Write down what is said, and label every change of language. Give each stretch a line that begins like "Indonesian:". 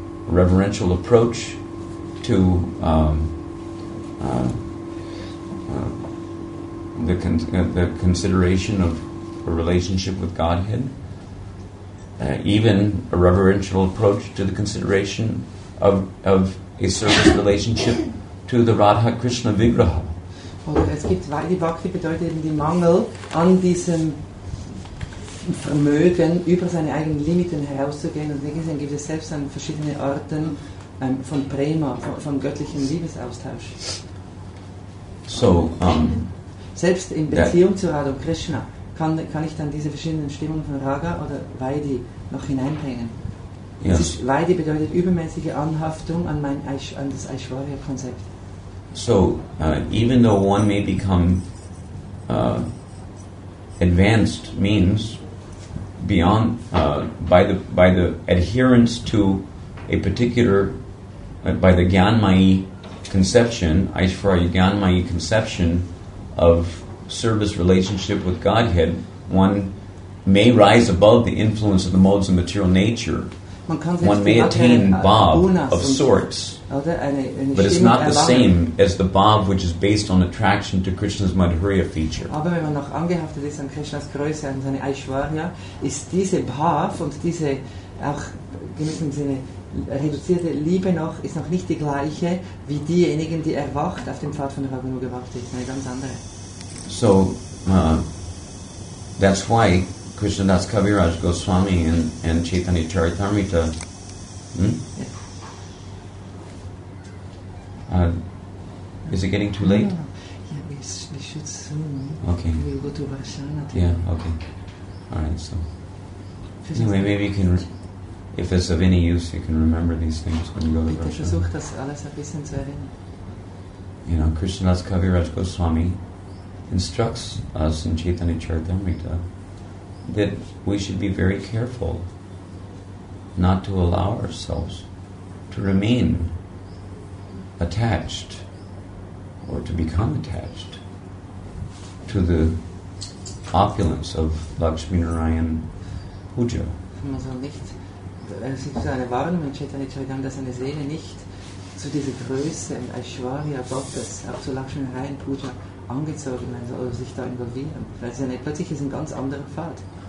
English: reverential approach to the consideration of a relationship with Godhead, even a reverential approach to the consideration of a service relationship to the Radha Krishna Vigraha.
German: Oder es gibt Vaidhi Bhakti bedeutet eben die Mangel an diesem Vermögen, über seine eigenen Limiten herauszugehen. Und wie gesehen gibt es selbst an verschiedene Arten von Prema, von göttlichem Liebesaustausch. So, selbst in Beziehung zu Radha und Krishna kann ich dann diese verschiedenen Stimmungen von Raga oder Vaidhi noch hineinbringen.
English: yes.
German: Vaidhi bedeutet übermäßige Anhaftung an das Aishvarya-Konzept.
English: So, even though one may become advanced, means beyond by the adherence to a particular by the Gyanmayi conception, Aishvarya Gyanmayi conception of service relationship with Godhead, one may rise above the influence of the modes of material nature. One may attain bhav of sorts, but it's not the same as the bhav which is based on attraction to Krishna's Madhurya feature.
German: Aber wenn man noch angehaftet ist an Krishnas Größe, an seine Aishwarya, ist diese Bhav und diese auch in gewissem Sinne reduzierte Liebe noch, ist noch nicht die gleiche wie diejenigen, die erwacht auf dem Pfad von Raganuga Bhakti. Eine ganz andere.
English: So, that's why Krishnadas Kaviraj Goswami and Chaitanya Charitamrita is it getting too late? Yeah, we should soon. Okay. We'll go to DARSHAN. Yeah, okay. Alright, so anyway, maybe you can, if it's of any use, you can remember these things when you go to
German: Bitte
English: DARSHAN.
German: versuch das alles ein bisschen zu erinnern.
English: You know, Krishnadas Kaviraj Goswami instructs us in Chaitanya Charitamrita that we should be very careful not to allow ourselves to remain attached or to become attached to the opulence of Lakshmi Narayan Puja.
German: Man soll nicht, es gibt so eine Warnung in Chaitanya Charitamrita, dass eine Seele nicht zu dieser Größe und Aishwarya Gottes, auch zu Lakshmi Narayan Puja, angezogen werden soll oder sich da involvieren. Weil es plötzlich ist ein ganz anderer Pfad.